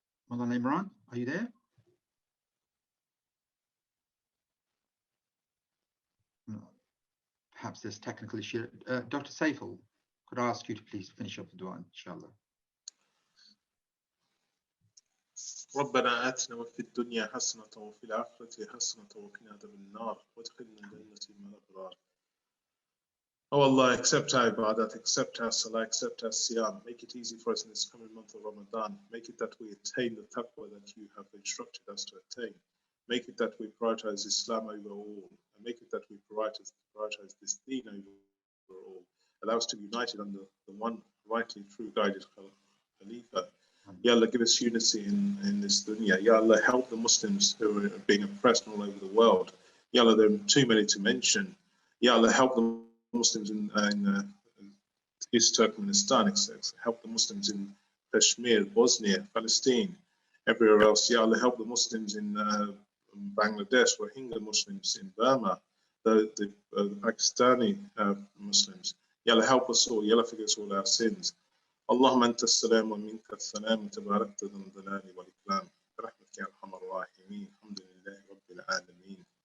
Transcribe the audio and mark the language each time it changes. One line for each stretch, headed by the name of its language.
English: Maulana Imran, are you there? No. Perhaps there's technical issue. Dr. Saiful, could I ask you to please finish up the dua, inshallah?
Arabic: ربنا آتنا في الدنيا حسنة وفي الآخرة حسنة وقنا عذاب النار وادخلنا الجنة مع الأبرار.
English: Oh Allah, accept our ibadat, accept our salah, accept our siyam. Make it easy for us in this coming month of Ramadan. Make it that we attain the taqwa that you have instructed us to attain. Make it that we prioritize Islam over all. And make it that we prioritize this deen over all. Allow us to be united under the one rightly true guided Khalifa. Ya Allah, give us unity in this dunya. Ya Allah, help the Muslims who are being oppressed all over the world. Ya Allah, there are too many to mention. Ya Allah, help the Muslims in East Turkmenistan, help the Muslims in Kashmir, Bosnia, Palestine, everywhere else. Ya Allah, help the Muslims in Bangladesh, Rohingya Muslims in Burma, the Pakistani Muslims. Ya Allah, help us all. Ya Allah, forgive us all our sins.
Arabic: اللهم أنت السلام ومنك السلام تباركت ذو الجلال والإكرام برحمتك يا أرحم الراحمين الحمد لله رب العالمين.